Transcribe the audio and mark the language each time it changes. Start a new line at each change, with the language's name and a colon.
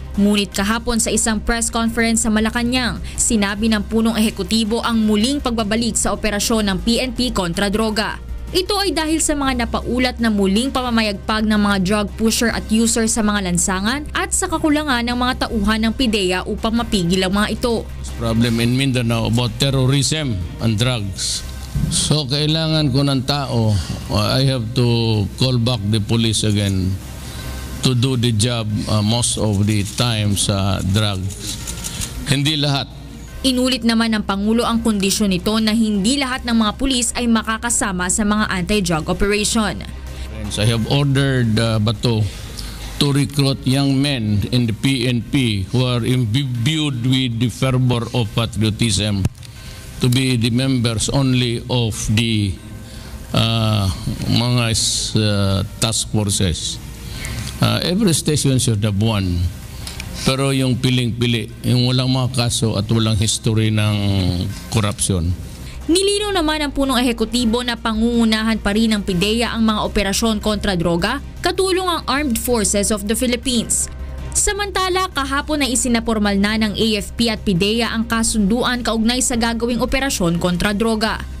Filipino: Ngunit kahapon sa isang press conference sa Malacanang, sinabi ng punong ehekutibo ang muling pagbabalik sa operasyon ng PNP kontra droga. Ito ay dahil sa mga napaulat na muling pamamayagpag ng mga drug pusher at user sa mga lansangan at sa kakulangan ng mga tauhan ng PDEA upang mapigil ang mga ito.
English: Problem in Mindanao about terrorism and drugs.
Filipino: So kailangan ko ng tao,
English: I have to call back the police again to do the job most of the time sa drugs.
Filipino: Hindi lahat. Inulit naman ng Pangulo ang kondisyon nito na hindi lahat ng mga pulis ay makakasama sa mga anti-drug operation.
English: I have ordered Bato to recruit young men in the PNP who are imbued with the fervor of patriotism to be the members only of the mga task forces. Every station should have one.
Filipino: Pero yung piling-pili, yung walang mga kaso at walang history ng korupsyon. Nilinaw naman ng punong ehekutibo na pangungunahan pa rin ng PDEA ang mga operasyon kontra droga, katulong ang Armed Forces of the Philippines. Samantala, kahapon na isinapormal na ng AFP at PDEA ang kasunduan kaugnay sa gagawing operasyon kontra droga.